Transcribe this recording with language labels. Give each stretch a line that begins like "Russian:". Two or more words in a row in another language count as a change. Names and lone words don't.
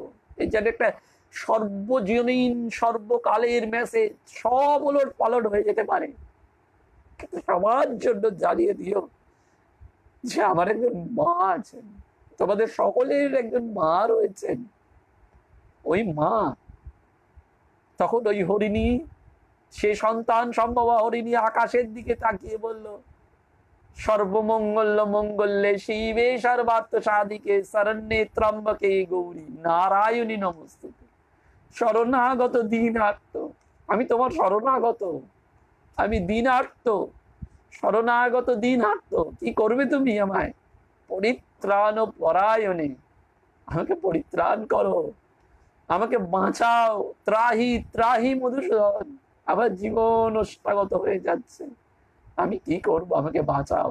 Bangla: এই যেন একটা সর্বজনীন সর্বকালের মেসেজ, সব ওলট পালট হয়ে যেতে পারে, কিন্তু সবার জন্য জানিয়ে দিও যে আমার একজন মা আছেন, তোমাদের সকলের একজন মা রয়েছেন। ওই মা তখন ওই হরিণী, সে সন্তান সম্ভবা হরিণী আকাশের দিকে তাকিয়ে বলল,
Sanskrit: সর্বমঙ্গল মঙ্গলে শিবে সর্বার্থ সাধিকে শরণ্যে ত্রম্বকে গৌরী নারায়ণী নমস্তুতে। শরণাগত দীনার্ত,
Bangla: আমি তোমার শরণাগত, আমি দীনার্ত,
Sanskrit: শরণাগত দীনার্ত,
Bangla: কি করবে তুমি আমায়?
Sanskrit: পরিত্রাণ পরায়ণে,
Bangla: আমাকে পরিত্রাণ করো, আমাকে বাঁচাও,
Sanskrit: ত্রাহি ত্রাহি মধুসূদন,
Bangla: আমার জীবন অষ্টাগত হয়ে যাচ্ছে, আমি কি করব, আমাকে বাঁচাও।